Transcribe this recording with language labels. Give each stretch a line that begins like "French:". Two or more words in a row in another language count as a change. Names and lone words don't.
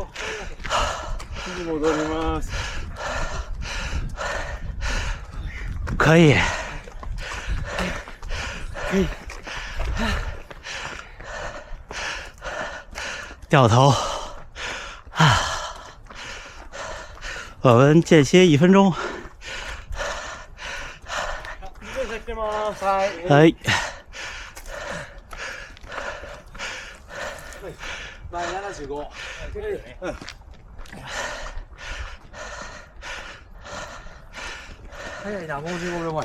Japanese: 戻ります。
Chinese: 可以。掉头。啊，我们间歇1分钟。
Japanese: はい。前75。早いな、もう15秒前。